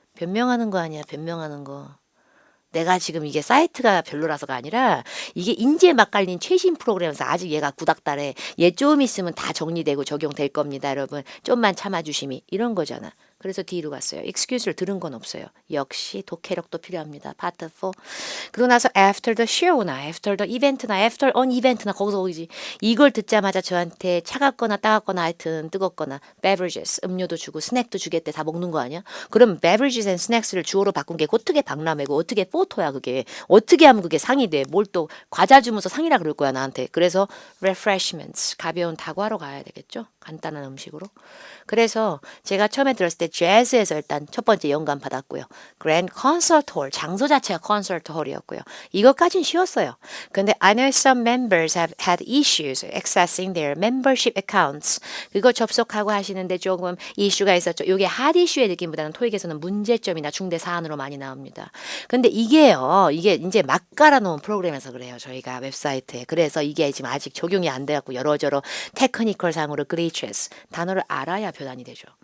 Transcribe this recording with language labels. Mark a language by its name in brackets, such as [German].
[Korean] 변명하는 거 아니야, 변명하는 거. 내가 지금 이게 사이트가 별로라서가 아니라 이게 인제 막 깔린 최신 프로그램에서 아직 얘가 구닥다래. 얘 좀 있으면 다 정리되고 적용될 겁니다, 여러분. 좀만 참아주심이 이런 거잖아. 그래서 D로 갔어요. excuse를 들은 건 없어요. 역시 독해력도 필요합니다. 파트 4. 그러고 나서 [English] after the show [Korean] 나 [English] after the event [Korean] 나 [English] after an event [Korean] 나 거기서 거기지. 이걸 듣자마자 저한테 차갑거나 따갑거나 하여튼 뜨겁거나 beverages, 음료도 주고 스낵도 주겠대. 다 먹는 거 아니야? 그럼 [English] beverages and snacks [Korean] 를 주어로 바꾼 게 어떻게 박람회고 어떻게 포토야 그게. 어떻게 하면 그게 상이 돼. 뭘 또 과자 주면서 상이라 그럴 거야 나한테. 그래서 refreshments, 가벼운 다과로 가야 되겠죠. 간단한 음식으로. 그래서 제가 처음에 들었을 때 재즈에서 일단 첫 번째 영감 받았고요. 그랜드 콘서트 홀, 장소 자체가 콘서트 홀이었고요. 이것까진 쉬웠어요. [English] 근데 I know some members have had issues accessing their membership accounts. [Korean] 그거 접속하고 하시는데 조금 이슈가 있었죠. 이게 핫 이슈의 느낌보다는 토익에서는 문제점이나 중대 사안으로 많이 나옵니다. 근데 이게요. 이게 이제 막 깔아놓은 프로그램에서 그래요. 저희가 웹사이트에. 그래서 이게 지금 아직 적용이 안 돼갖고 여러저러 테크니컬 상으로 glitches 단어를 알아야 변환이 되죠.